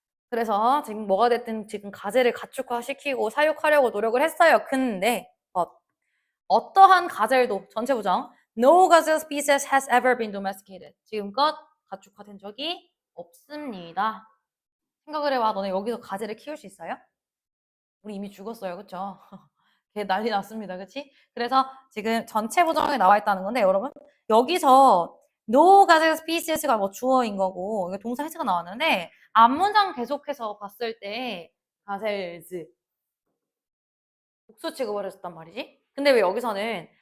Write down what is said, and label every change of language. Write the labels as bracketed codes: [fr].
[ko] 그래서 지금 뭐가 됐든 지금 가젤을 가축화시키고 사육하려고 노력을 했어요. 근데 어떠한 가젤도 전체 부정 [en] No gazelle species has ever been domesticated. [ko] 지금껏 가축화된 적이 없습니다. 생각을 해봐. 너네 여기서 가젤을 키울 수 있어요? 우리 이미 죽었어요. 그쵸? 걔 난리 났습니다. 그치? 그래서 지금 전체 부정에 나와 있다는 건데 여러분 여기서 [en] no gazelle species [ko] 가 뭐 주어인 거고 이거 동사 해체가 나왔는데 앞문장 계속해서 봤을 때 gazelles 복수 취급을 했었단 말이지. 근데 왜 여기서는